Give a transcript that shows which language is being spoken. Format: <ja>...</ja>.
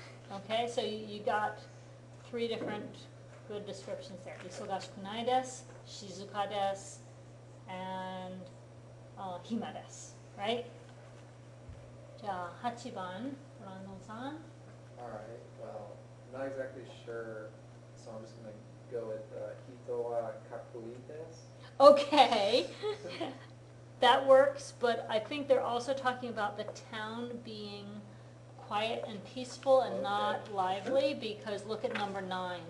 <en>Okay, so you got 3 different good descriptions there.</en> <ja>忙しくないです, 静かです, and 暇です right? じゃあ8番、ブランドンさん。</ja> <en>Alright, well, I'm not exactly sure, so I'm just gonna go with</en> <ja>Hito wa kakui desu.</ja> <en>Okay. That works, but I think they're also talking about the town being quiet and peaceful and not lively, because look at number 9.</en>